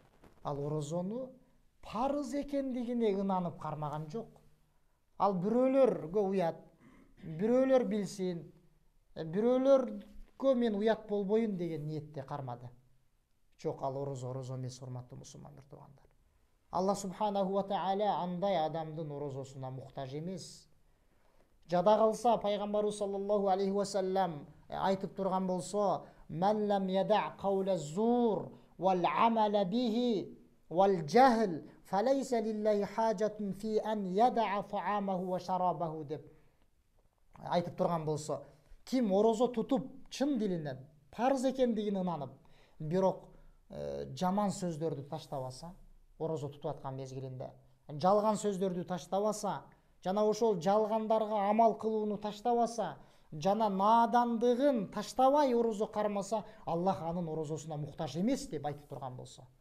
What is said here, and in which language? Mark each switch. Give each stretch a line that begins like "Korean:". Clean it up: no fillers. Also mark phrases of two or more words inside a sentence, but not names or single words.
Kyrgyz: Ал орозону парыз экендигине ынанып кармаган жок. Ал бирөөлөргө уят, бирөөлөр билсин, бирөөлөргө мен уят болбоюн деген ниетте кармады. Жок, ал орозо эмес, урматтуу мусулман бир туугандар.
Arabic: الله سبحانه وتعالى
Kyrgyz: андай адамдын орозосуна муктаж эмес. Жада калса пайгамбарыбыз
Arabic: صلى الله عليه وسلم
Kyrgyz: айтып турган болсо:
Arabic: "من لم يدع قول الزور والعمل به والجهل فليس لله حاجة في أن يدع طعامه وشرابه"
Kyrgyz: деп айтып турган болсо, ким орозо тутуп чын дилинен парыз экендигин ынанып, бирок жаман сөздөрдү таштабаса, орозо тутуп аткан мезгилинде жалган сөздөрдү таштабаса, жана ошол жалгандарга амал кылууну таштабаса, жана наадандыгын таштабай орозо кармаса, Аллах анын орозосуна муктаж эмес деп айтып турган болсо,